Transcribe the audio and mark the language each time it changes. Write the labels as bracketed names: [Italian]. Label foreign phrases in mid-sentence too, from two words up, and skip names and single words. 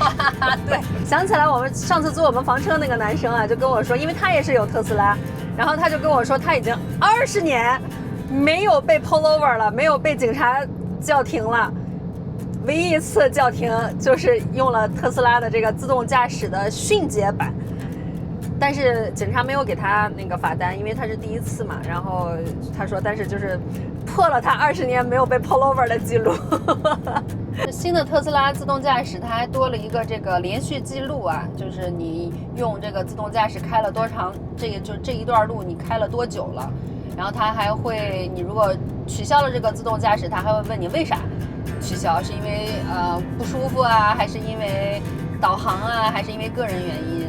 [Chinese] 對，想起來我們上次租我們房車那個男生啊，就跟我說，因為他也是有特斯拉，然後他就跟我說，他已經20年沒有被 [English] pull over [Chinese] 了，沒有被警察叫停了。唯一一次叫停就是用了特斯拉的這個自動駕駛的迅捷版。但是警察沒有給他那個罰單，因為他是第一次嘛。然後他說，但是就是破了他20年沒有被 [English] pull over [Chinese] 的記錄。新的特斯拉自動駕駛，它還多了一個這個連續記錄啊，就是你用這個自動駕駛開了多長，這一段路你開了多久了。然後它還會，你如果取消了這個自動駕駛，它還會問你為啥取消，是因為不舒服啊，還是因為導航啊，還是因為個人原因？